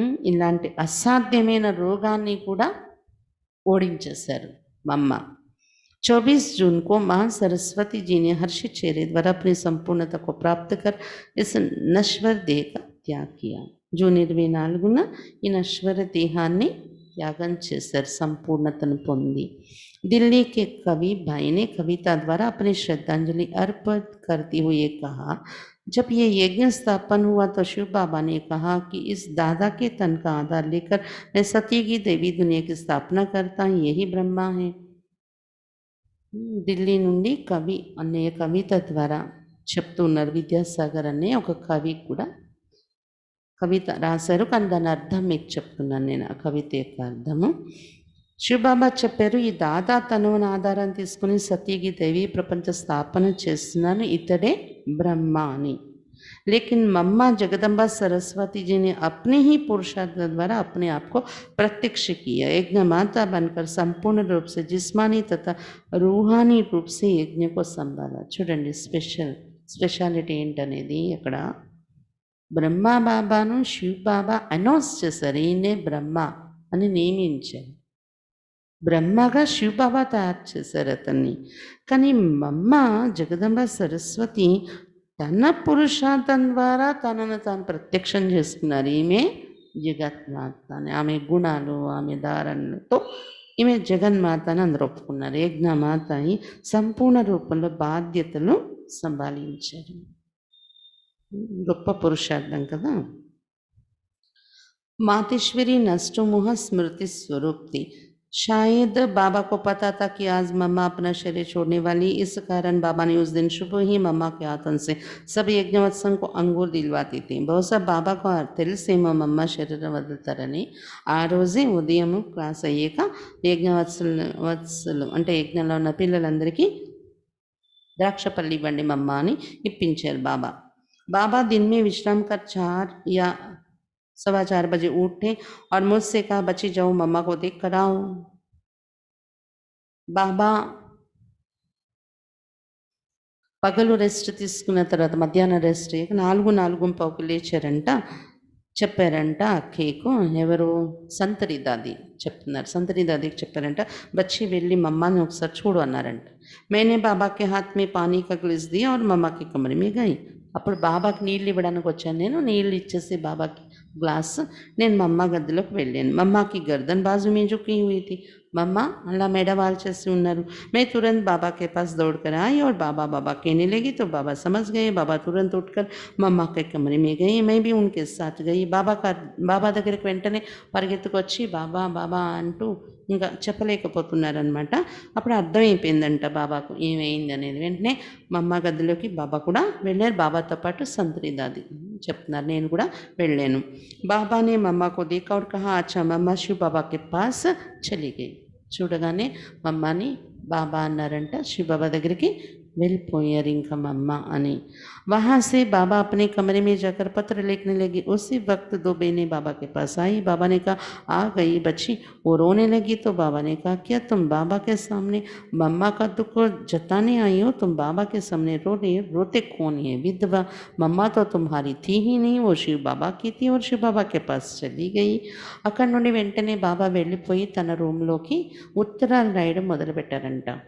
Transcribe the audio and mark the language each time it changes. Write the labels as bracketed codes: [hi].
[te] ఇలాంటి అసాధ్యమైన రోగాన్ని కూడా ఓడించేశారు మమ్మ. [hi] 24 जून को माँ सरस्वती जी ने हर्षित चेहरे द्वारा अपनी संपूर्णता को प्राप्त कर इस नश्वर देह का त्याग किया. [te] జూన్ 24న ఈ నశ్వర దేహాన్ని త్యాగం చేశారు, సంపూర్ణతను పొంది. [hi] दिल्ली के कवि भाई ने कविता द्वारा अपनी श्रद्धांजलि अर्पित करते हुए कहा, जब ये यज्ञ स्थापन हुआ तो शिव बाबा ने कहा कि इस दादा के तन का आधार लेकर मैं सत्य की देवी दुनिया की स्थापना करता हूँ, यही ब्रह्मा है. [te] ఢిల్లీ నుండి కవి అనే కవిత ద్వారా చెప్తున్నారు. విద్యాసాగర్ అనే ఒక కవి కూడా కవిత రాశారు, కానీ దాని అర్థం మీకు చెప్తున్నాను నేను. ఆ కవిత యొక్క అర్థము శివబాబా చెప్పారు, ఈ దాదా తనువును ఆధారం తీసుకుని సతీకి దేవి ప్రపంచ స్థాపన చేస్తున్నాను, ఇతడే బ్రహ్మ అని. [hi] लेकिन मम्मा जगदम्बा सरस्वती जी ने अपने ही पुरुषार्थ द्वारा अपने आप को प्रत्यक्ष किया. यज्ञ माता बनकर संपूर्ण रूप से जिस्मानी तथा रूहानी रूप से यज्ञ को संभाला. [te] చూడండి స్పెషాలిటీ ఏంటనేది అక్కడ. బ్రహ్మ బాబాను శివ్ బాబా అనౌన్స్ చేశారు, ఈయనే బ్రహ్మ అని నియమించారు. బ్రహ్మగా శివ్ బాబా తయారు చేశారు అతన్ని. కానీ మమ్మ జగదంబ సరస్వతి తన పురుషార్థం ద్వారా తనను తాను ప్రత్యక్షం చేసుకున్నారు. ఈమె జగన్మాత అని, ఆమె గుణాలు, ఆమె ధారణలతో ఈమె జగన్మాత అని అందరూ ఒప్పుకున్నారు. యజ్ఞమాత అయి సంపూర్ణ రూపంలో బాధ్యతలు సంభాళించారు. గొప్ప పురుషార్థం కదా. [hi] मातेश्वरी नष्टोमोह स्मृति स्वरूप थी। शायद बाबा को पता था कि आज मम्मा अपना शरीर छोड़ने वाली, इस कारण बाबा ने उस दिन सुबह ही मम्मा के हाथों से सभी यज्ञवत्सन को अंगूर दिलवाती थी। [te] బహుశా బాబాకు తెలిసేమో మమ్మ శరీరం వదులుతారని. ఆ రోజే ఉదయం క్లాస్ అయ్యాక వత్సలు అంటే యజ్ఞంలో ఉన్న పిల్లలందరికీ द्राक्ष पल्ली इव्वंडी मम्मा అని ఇప్పించారు బాబా. [hi] बाबा दिन में विश्राम कर 4 या 4:15 बजे उठे और मुझसे कहा, बच्ची जाओ मम्मा को देख कर आओ। [te] బాబా పగలు రెస్ట్ తీసుకున్న తర్వాత మధ్యాహ్నం రెస్ట్ 4:45కి లేచారంట. చెప్పారంట అక్కయ్యకు, ఎవరు సంతరి దాది చెప్తున్నారు. సంతరి దాదికి చెప్పారంట, బచ్చి వెళ్ళి మమ్మాని ఒకసారి చూడు అన్నారంట. [hi] मैंने बाबा के हाथ में पानी का ग्लास दिया और मम्मा के कमरे में गई. [te] అప్పుడు బాబాకి నీళ్ళు ఇవ్వడానికి వచ్చాను నేను. నీళ్ళు ఇచ్చేసి బాబాకి గ్లాస్ నేను మమ్మ గదిలోకి వెళ్ళాను. [hi] మమ్మాకి गर्दन बाजू में झुकी हुई थी. मम्मा अल्लाह मेरा वाल चेसी उन्नारू. मैं तुरंत बाबा के पास दौड़ कर आई और बाबा बाबा कहने लगी तो बाबा समझ गए. बाबा तुरंत उठकर मम्मा के कमरे में गई. मैं भी उनके साथ गई. [te] బాబా దగ్గరికి వెంటనే పరిగెత్తుకొచ్చి బాబా బాబా అంటూ ఇంకా చెప్పలేకపోతున్నారనమాట. అప్పుడు అర్థమైపోయిందంట బాబాకు ఏమైంది అనేది. వెంటనే మమ్మ గదిలోకి బాబా కూడా వెళ్ళారు. బాబాతో పాటు సంతరి దాది చెప్తున్నారు, నేను కూడా వెళ్ళాను. [hi] బాబా ने मम्मा को देखा और कहा, अच्छा मम्मा शिव बाबा के पास चली गई. [te] చూడగానే మమ్మని బాబా అన్నారంట, శివ బాబా దగ్గరికి వెళ్ళిపోయారు ఇంకా మమ్మ అని. [hi] वहाँ से बाबा अपने कमरे में जाकर पत्र लिखने लगी. उसी वक्त 2 बहनें बाबा के पास आई. बाबा ने कहा, आ गई बच्ची. वो रोने लगी तो बाबा ने कहा, क्या तुम बाबा के सामने मम्मा का दुख जताने आई हो? तुम बाबा के सामने रो रही हो, रोते कौन है? विधवा मम्मा तो तुम्हारी थी ही नहीं, वो शिव बाबा की थी और शिव बाबा के पास चली गई. [te] అక్కడి నుండి వెంటనే బాబా వెళ్ళిపోయి తన రూమ్లోకి ఉత్తరాలు రాయడం మొదలుపెట్టారంట.